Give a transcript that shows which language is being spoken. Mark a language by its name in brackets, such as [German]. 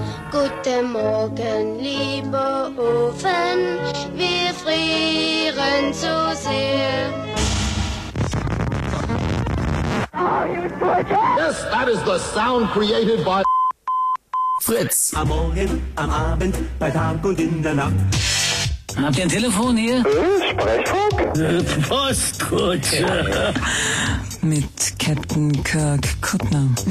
[German] Guten Morgen, lieber Ofen, wir frieren zu sehr. [English] Yes, that is the sound created by Fritz. [German] Am Morgen, am Abend, bei Tag und in der Nacht. Habt ihr ein Telefon hier? Sprechfunk? Postkutsche. Ja. Mit Captain Kirk Kuttner.